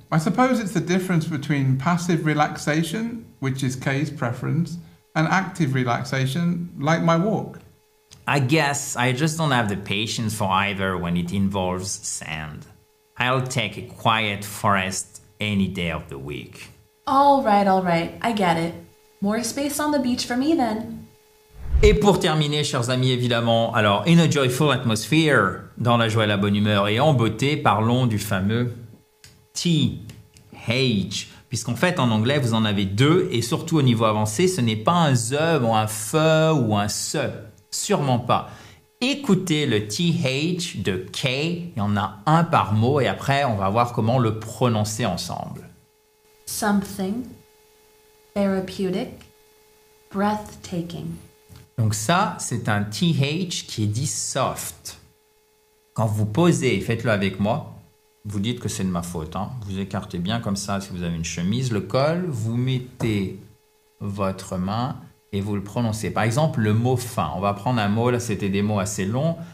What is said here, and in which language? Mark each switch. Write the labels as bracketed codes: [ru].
[en] I suppose it's the difference between passive relaxation, which is Kay's preference, and active relaxation, like my walk. I guess I just don't have the patience for either when it involves sand. I'll take a quiet forest any day of the week. All right, I get it. More space on the beach for me then. [fr] Et pour terminer, chers amis, évidemment, alors, [en] in a joyful atmosphere, [fr] dans la joie et la bonne humeur et en beauté, parlons du fameux TH. Puisqu'en fait, en anglais, vous en avez deux, et surtout au niveau avancé, ce n'est pas un the ou un fe ou un se. Sûrement pas. Écoutez le TH de K, il y en a un par mot, et après, on va voir comment le prononcer ensemble. [en] Something, therapeutic, breathtaking. [fr] Donc ça, c'est un TH qui est dit soft. Quand vous posez, faites-le avec moi, vous dites que c'est de ma faute. Hein. Vous écartez bien comme ça si vous avez une chemise, le col, vous mettez votre main et vous le prononcez. Par exemple, le mot fin. On va prendre un mot, là c'était des mots assez longs.